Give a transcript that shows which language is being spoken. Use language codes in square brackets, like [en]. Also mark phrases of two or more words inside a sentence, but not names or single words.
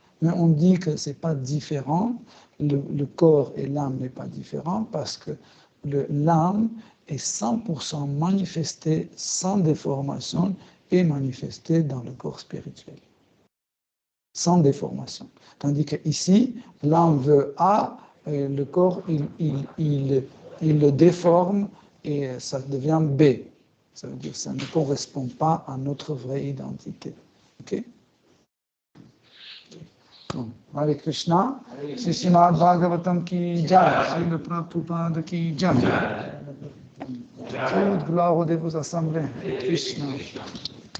[fr] Mais on dit que ce n'est pas différent, le corps et l'âme n'est pas différent parce que l'âme est 100% manifestée sans déformation et manifestée dans le corps spirituel. Sans déformation. Tandis qu'ici, l'âme veut A, et le corps, il le déforme et ça devient B. Ça veut dire que ça ne correspond pas à notre vraie identité. Ok? [sa] Hare Krishna, [hi] Sri Srimad Bhagavatam ki jai, Srila Prabhupada ki jai. [fr] Toute gloire aux dévots assemblés. Krishna.